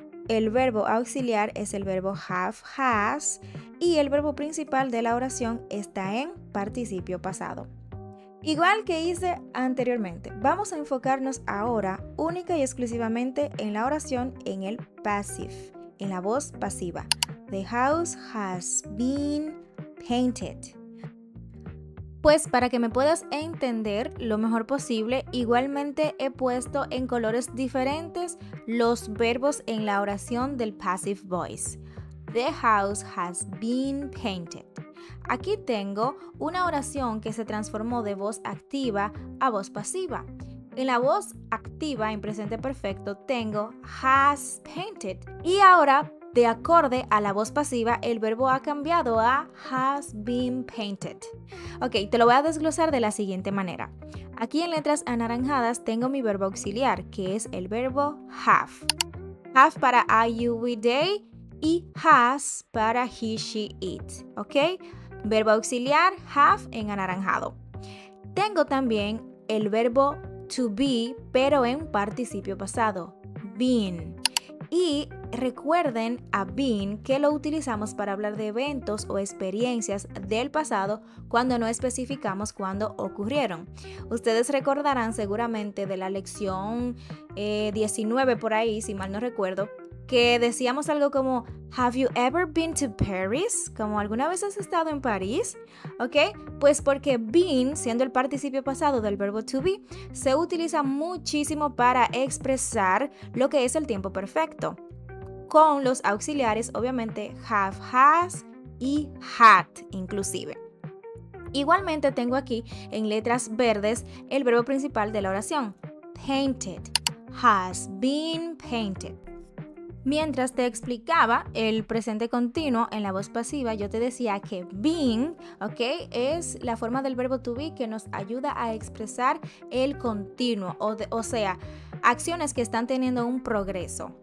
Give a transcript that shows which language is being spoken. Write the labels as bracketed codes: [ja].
[es] El verbo auxiliar es el verbo have, has, y el verbo principal de la oración está en participio pasado. Igual que hice anteriormente, vamos a enfocarnos ahora única y exclusivamente en la oración en el passive, en la voz pasiva. [en] The house has been painted. [es] Pues para que me puedas entender lo mejor posible, igualmente he puesto en colores diferentes los verbos en la oración del passive voice. [en] The house has been painted. [es] Aquí tengo una oración que se transformó de voz activa a voz pasiva. En la voz activa, en presente perfecto, tengo has painted. Y ahora, de acorde a la voz pasiva, el verbo ha cambiado a has been painted. Ok, te lo voy a desglosar de la siguiente manera. Aquí en letras anaranjadas tengo mi verbo auxiliar, que es el verbo have. Have para I, you, we, they y has para he, she, it. ¿Ok? Verbo auxiliar, have en anaranjado. Tengo también el verbo to be, pero en participio pasado, been. Y recuerden a been que lo utilizamos para hablar de eventos o experiencias del pasado cuando no especificamos cuándo ocurrieron. Ustedes recordarán seguramente de la lección 19 por ahí, si mal no recuerdo, que decíamos algo como [en] Have you ever been to Paris? [es] Como ¿alguna vez has estado en París? ¿Ok? Pues porque been, siendo el participio pasado del verbo to be, se utiliza muchísimo para expresar lo que es el tiempo perfecto. Con los auxiliares, obviamente, have, has y had inclusive. Igualmente tengo aquí en letras verdes el verbo principal de la oración. Painted. [en] Has been painted. [es] Mientras te explicaba el presente continuo en la voz pasiva, yo te decía que being, ¿ok? Es la forma del verbo to be que nos ayuda a expresar el continuo, o sea, acciones que están teniendo un progreso.